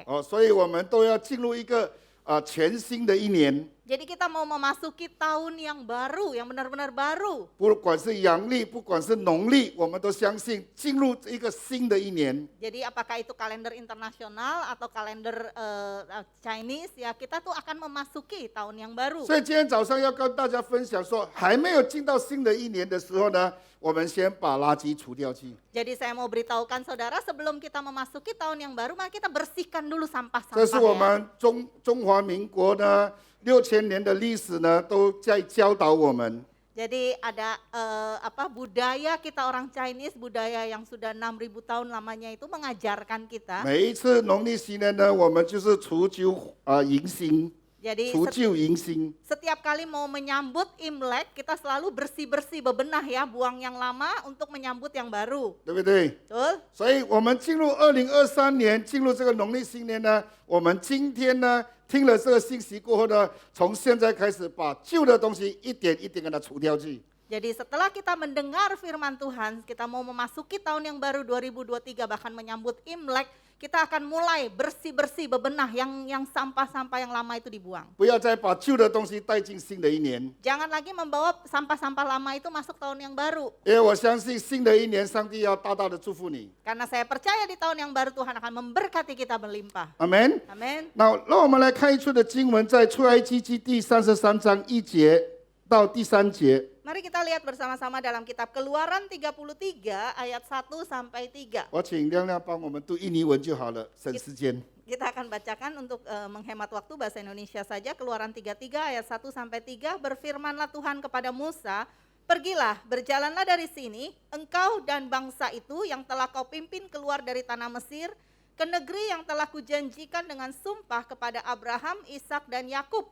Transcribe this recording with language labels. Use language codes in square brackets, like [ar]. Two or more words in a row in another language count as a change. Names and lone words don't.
[zh] 所以我们都要进入一个全新的一年。 [id] Jadi kita mau memasuki tahun yang baru, yang benar-benar baru. [zh] 不管是阳历，不管是农历，我们都相信进入一个新的一年。 [id] Jadi apakah itu kalender internasional atau kalender Chinese, ya kita tuh akan memasuki tahun yang baru. [zh] 所以今天早上要跟大家分享说，还没有进到新的一年的时候呢，我们先把垃圾除掉去。 [id] Jadi saya mau beritahukan saudara, sebelum kita memasuki tahun yang baru, mari kita bersihkan dulu [zh] 这 [id] sampah-sampah [zh] 是我 [id] ya. [zh] 们中华民国呢6000年的历史呢，都在教导我们。 [id] Jadi ada budaya kita orang Chinese, budaya yang sudah 6.000 tahun lamanya itu mengajarkan kita. [zh] 每一次农历新年呢，我们就是除旧迎新， [id] Jadi [zh] 除旧迎新。 [id] setiap kali mau menyambut Imlek, kita selalu bersih-bersih, bebenah ya, buang yang lama untuk menyambut yang baru. [zh] 对不对？ [id] Betul? [zh] 所以我们进入2023年，进入这个农历新年呢，我们今天呢听了这个信息过后呢，从现在开始把旧的东西一点一点给它除掉去。 [id] Jadi setelah kita mendengar firman Tuhan, kita mau memasuki tahun yang baru 2023, bahkan menyambut Imlek, kita akan mulai bersih-bersih, bebenah yang sampah-sampah yang lama itu dibuang. [zh] 不要再把旧的东西带进新的一年， [id] Jangan lagi membawa sampah-sampah lama itu masuk tahun yang baru. [zh] 因为我相信新的一年，上帝要大大的祝福你。 [id] Karena saya percaya di tahun yang baru Tuhan akan memberkati kita berlimpah. [zh] 阿门。 [id] Amin. [zh] 那让我们来看一处的经文，在出埃及记第33章1节到第3节。 [id] Mari kita lihat bersama-sama dalam kitab Keluaran 33 ayat 1 sampai 3. [zh] 我请亮亮帮我们读印尼文就好了，省时间。 [id] Kita akan bacakan untuk menghemat waktu bahasa Indonesia saja. Keluaran 33 ayat 1 sampai 3. Berfirmanlah Tuhan kepada Musa, "Pergilah, berjalanlah dari sini, engkau dan bangsa itu yang telah kau pimpin keluar dari tanah Mesir, ke negeri yang telah kujanjikan dengan sumpah kepada Abraham, Ishak dan Yakub.